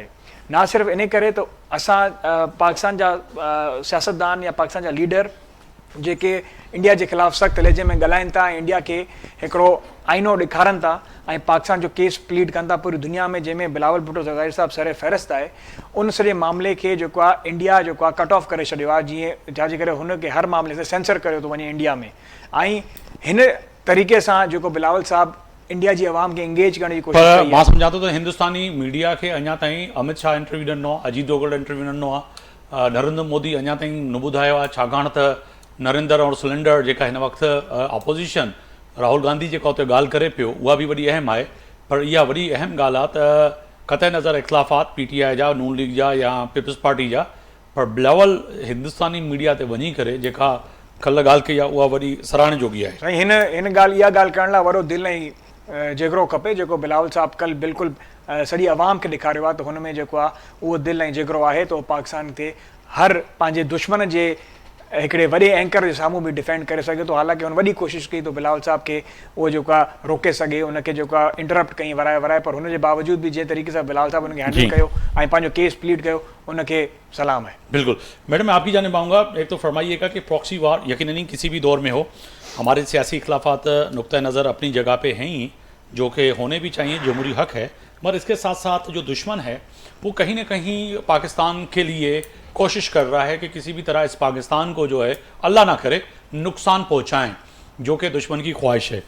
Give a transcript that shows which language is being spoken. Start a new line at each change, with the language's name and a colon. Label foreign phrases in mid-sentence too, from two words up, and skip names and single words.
Sindhi: ना सिर्फ़ु इन करे त असां पाकिस्तान जा सियासतदान या पाकिस्तान जा लीडर जेके इंडिया जे ख़िलाफ़ु सख़्तु लहजे में ॻाल्हाइनि था ऐं इंडिया खे हिकिड़ो आईनो ॾेखारनि था ऐं पाकिस्तान जो
English: case plead
Sindhi: कनि था पूरी दुनिया में, जंहिंमें बिलावल भुट्टो ज़रदारी साहिबु सर फ़हरिस्त आहे, उन सॼे मामले खे जेको आहे इंडिया जेको आहे
English: cut off
Sindhi: करे छॾियो आहे, जीअं छाजे करे हुनखे हर मामले ते सेंसर कयो थो वञे इंडिया में। ऐं हिन तरीक़े सां जेको बिलावल साहिबु इंडिया जी आवाम खे एंगेज करण जी कोशिशि कई आहे। मां सम्झां थो त हिंदुस्तानी मीडिया खे अञा ताईं अमित शाह इंटरव्यू ॾिनो आहे, अजीत डोगल इंटरव्यू ॾिनो आहे, नरेंद्र मोदी अञा ताईं न ॿुधायो आहे छाकाणि त नरेंद्र और सिलेंडर जेका हिन वक़्तु अपोज़िशन राहुल गांधी जेका उते ॻाल्हि करे पियो उहा बि वॾी अहम आहे। पर इहा वॾी अहम ॻाल्हि आहे त क़तई नज़र इख़्तिलाफ़ात PTI जा, नून लीग जा या पीपल्स पार्टी जा, पर बिलावल हिंदुस्तानी मीडिया ते वञी करे जेका कल्ह ॻाल्हि कई आहे उहा वॾी सराहणे जोगी आहे। साईं हिन इहा ॻाल्हि करण लाइ वॾो दिलि ऐं जिगरो खपे जेको बिलावल साहिबु कल्ह बिल्कुलु सॼी आवाम खे ॾेखारियो आहे त हुन में जेको आहे उहो दिलि ऐं जिगरो आहे त उहो पाकिस्तान खे हर पंहिंजे दुश्मन जे हिकिड़े वॾे एंकर जे साम्हूं बि डिफेंड करे सघे थो। हालांकि हुन वॾी कोशिशि कई तो बिलावल साहिब खे उहो जेको आहे रोके सघे, उनखे जेको आहे इंटरप्ट कई वराए, पर हुनजे बावजूद बि जंहिं तरीक़े सां बिलावल साहिबु उनखे हैंडल कयो ऐं पंहिंजो
English: case plead
Sindhi: कयो उनखे सलाम है।
Urdu: بالکل میڈم، میں آپ کی جانے پاؤں گا۔ ایک تو فرمائیے گا کہ
English: proxy war
Urdu: یقیناً کسی بھی دور میں ہو، ہمارے سیاسی اخلافات نکتہ نظر اپنی جگہ پہ ہیں ہی، جو کہ ہونے بھی چاہئیں، جمہوری حق ہے، مگر اس کے ساتھ ساتھ جو دشمن ہے وہ کہیں نہ کہیں پاکستان کے لیے کوشش کر رہا ہے کہ کسی بھی طرح اس پاکستان کو جو ہے اللہ نہ کرے نقصان پہنچائیں، جو کہ دشمن کی خواہش ہے.